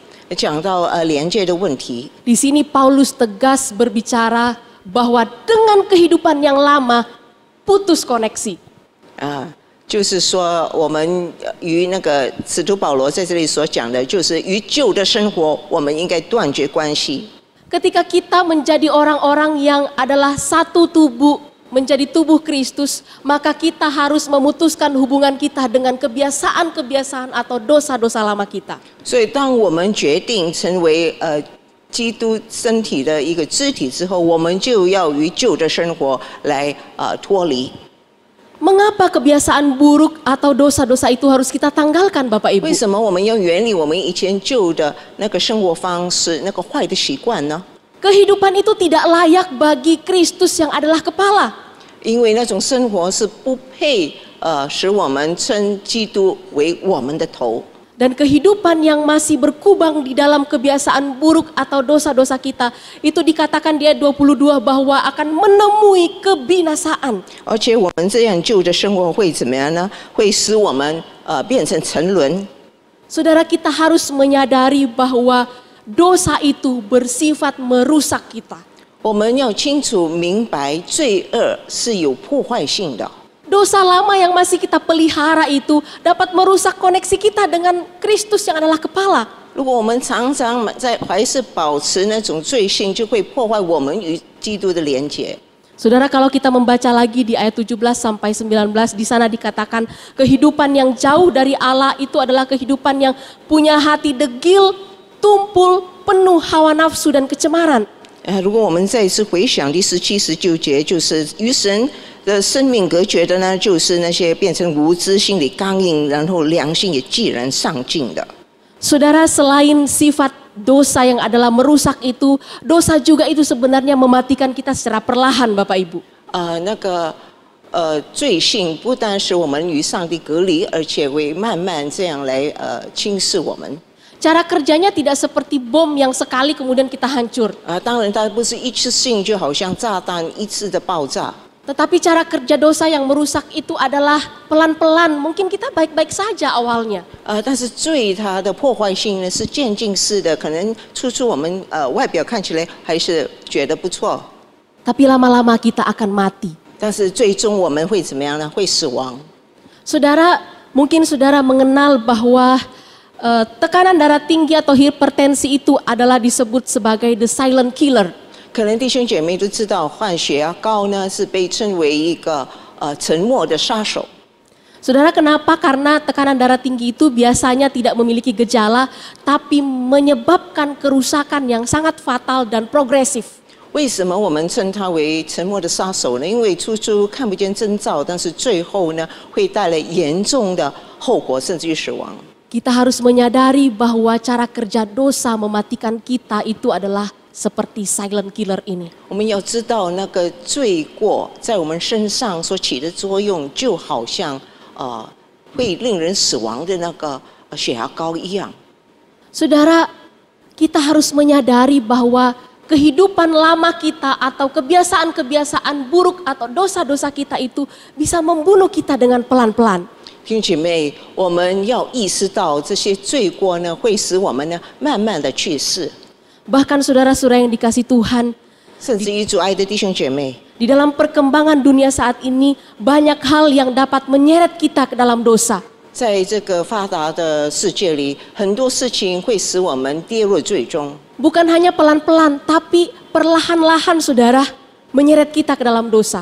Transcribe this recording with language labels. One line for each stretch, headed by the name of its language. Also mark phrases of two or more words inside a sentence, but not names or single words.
Chinese: 讲到连接的问题，
Indonesian: di sini Paulus tegas berbicara bahwa dengan kehidupan yang lama putus koneksi.
Chinese: 就是说我们与那个使徒保罗在这里所讲的，就是与旧的生活，我们应该断绝关系。
Indonesian: Ketika kita menjadi orang-orang yang adalah satu tubuh, menjadi tubuh Kristus, maka kita harus memutuskan hubungan kita dengan kebiasaan-kebiasaan atau dosa-dosa lama kita.
Chinese: 所以，当我们决定成为基督身体的一个肢体之后，我们就要与旧的生活来脱离。
Indonesian: Mengapa kebiasaan buruk atau dosa-dosa itu harus kita tanggalkan, Bapak Ibu?
Chinese: 为什么我们要远离我们以前旧的那个生活方式、那个坏的习惯呢？
Indonesian: Kehidupan itu tidak layak bagi Kristus yang adalah kepala.
Chinese: 因为那种生活是不配使我们称基督为我们的头。
Indonesian: Dan kehidupan yang masih berkubang di dalam kebiasaan buruk atau dosa-dosa kita, itu dikatakan di ayat 22 bahwa akan menemui kebinasaan.
Chinese: 而且我们这样旧的生活会怎么样呢？会使我们变成沉沦。
Indonesian: Saudara, kita harus menyadari bahwa dosa itu bersifat merusak kita.
Chinese: 我们要清楚明白，罪恶是有破坏性的。
Indonesian: Dosa lama yang masih kita pelihara itu dapat merusak koneksi kita dengan Kristus yang adalah kepala.
Chinese: 如果我们常常还是保持那种罪性，就会破坏我们与基督的连结。
Indonesian: Saudara, kalau kita membaca lagi di ayat 17 sampai 19, di sana dikatakan kehidupan yang jauh dari Allah itu adalah kehidupan yang punya hati degil, tumpul, penuh hawa nafsu dan kecemaran.
Chinese: 如果我们再一次回想第17、19节，就是与神的生命隔绝的呢，就是那些变成无知、心里刚硬，然后良心也既然丧尽的。
Indonesian: Saudara, selain sifat dosa yang adalah merusak itu, dosa juga itu sebenarnya mematikan kita secara perlahan, Bapak Ibu.
Chinese: 那个罪性不单使我们与上帝隔离，而且会慢慢这样来轻视我们。
Indonesian: Cara kerjanya tidak seperti bom yang sekali kemudian kita hancur.
Chinese: 当然，它不是一次性，就好像炸弹一次的爆炸。
Indonesian: Tetapi cara kerja dosa yang merusak itu adalah pelan-pelan. Mungkin kita baik-baik saja awalnya.
Chinese: 但是罪它的破坏性呢是渐进式的，可能初我们外表看起来还是觉得不错，
Indonesian: Tapi lama-lama kita akan mati.
Chinese: 但是最终我们会怎么样呢？会死亡。
Indonesian: Saudara, mungkin saudara mengenal bahwa tekanan darah tinggi atau hipertensi itu adalah disebut sebagai
English: the silent killer.
Chinese: 可能弟兄姐妹都知道，患血压高呢是被称为一个沉默的杀手。
Indonesian: Saudara, kenapa? Karena tekanan darah tinggi itu biasanya tidak memiliki gejala, tapi menyebabkan kerusakan yang sangat fatal dan progresif.
Chinese: 为什么我们称它为沉默的杀手呢？因为初看不见征兆，但是最后呢会带来严重的后果，甚至于死亡。
Indonesian: Kita harus menyadari bahwa cara kerja dosa mematikan kita itu adalah seperti
English: silent killer
Indonesian: ini.
Chinese: 我们要知道，那个罪过在我们身上所起的作用，就好像会令人死亡的那个血压高一样。
Indonesian: Saudara, kita harus menyadari bahwa kehidupan lama kita atau kebiasaan-kebiasaan buruk atau dosa-dosa kita itu bisa membunuh kita dengan pelan-pelan.
Chinese: 弟兄姐妹，我们要意识到这些罪过呢，会使我们呢慢慢的去世。
Indonesian: Bahkan saudara-saudara yang dikasih Tuhan,
Chinese: 甚至于主爱的弟兄姐妹，
Indonesian: di dalam perkembangan dunia saat ini banyak hal yang dapat menyeret kita ke dalam dosa.
Chinese: 在这个发达的世界里，很多事情会使我们跌入最终。
Indonesian: Bukan hanya pelan-pelan, tapi perlahan-lahan saudara menyeret kita ke dalam dosa.